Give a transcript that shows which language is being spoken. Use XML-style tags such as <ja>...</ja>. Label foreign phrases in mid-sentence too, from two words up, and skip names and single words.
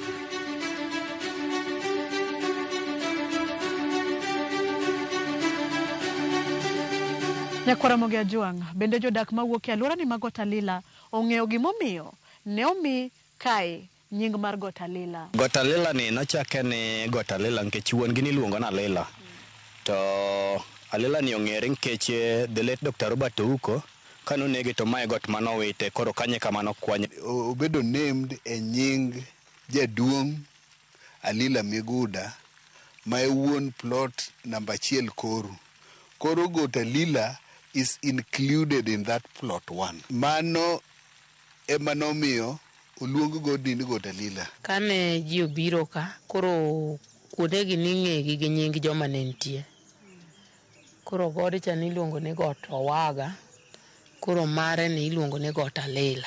<luo>Ramogi ajwang bende jodak mawuok e alwora ni mag Got-Alila ong'eyo gimomiyo ne omi kae nying mar Got-Alila. Got-Alila ni nochake ni Got-Alila nikech wuon gi niluongo na Alila. To Alila ni ong'ere nikech</luo> <en>the late Dr.</en> <luo>Robert Ouko kanonege to mae got manowite koro kanye kamano kwanye. Obedo named e nying jaduong' Alila Miguda ma wuon</luo> <en>plot number</en> <luo>1 Koru.</luo> <en>Koro Got-Alila is included in that plot 1.</en> <luo>Mano emanomiyo uluongo godni ni Got-Alila. Kane ji obiro ka, koro kuodegi ning'egi gi nying joma ne nitie. Koro gode cha niluongo ni Got Owaga, koro mare ni iluongo ni Got-Alila.</luo>